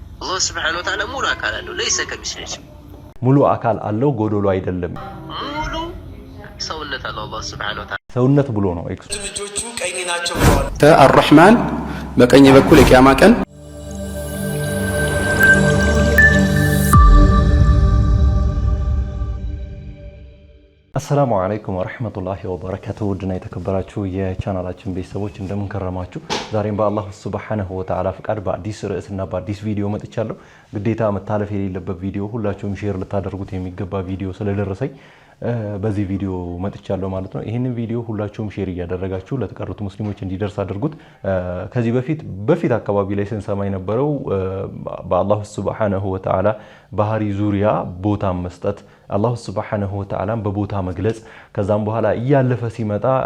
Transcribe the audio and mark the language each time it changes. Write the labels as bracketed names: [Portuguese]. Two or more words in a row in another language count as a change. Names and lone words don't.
[Arabic] الله سبحانه وتعالى [Amharic] ሙሉ አካል አለው [Arabic] ليس كمثله شيء [Amharic] ሙሉ አካል አለው ጎዶሎ አይደለም ሙሉ ሰውነት አለው [Arabic] الله سبحانه وتعالى [Amharic] ሰውነት ብሎ ነው ልጆቹ ቀኝ ናቸው ብለዋል አርራህማን በቀኝ በኩል የቂያማ ቀን [Arabic] السلام عليكم ورحمة الله وبركاته [Amharic] ውድና የተከበራችሁ ያ ቻናላችን ቤተሰቦች እንደምን ከረማችሁ ዛሬም በአላህ [Arabic] سبحانه وتعالى [Amharic] ፍቃድ በአዲስ ርዕስና በአዲስ ቪዲዮ መጥቻለሁ ግዴታ መታለፍ የሌለበት ቪዲዮ ሁላችሁም ሼር ልታደርጉት የሚገባ ቪዲዮ ስለደረሰኝ በዚህ ቪዲዮ መጥቻለሁ ማለት ነው ይሄንን ቪዲዮ ሁላችሁም ሼር ያደረጋችሁ ለተቀሩት ሙስሊሞች እንዲደርስ አድርጉት ከዚህ በፊት አካባቢ ላይ ስንሰማ የነበረው በአላህ [Arabic] سبحانه وتعالى [Amharic] ባህሪ ዙሪያ ቦታ መስጠት አላህ [Arabic] سبحانه وتعالى [Amharic] በቦታ መግለጽ ከዛም በኋላ እያለፈ ሲመጣ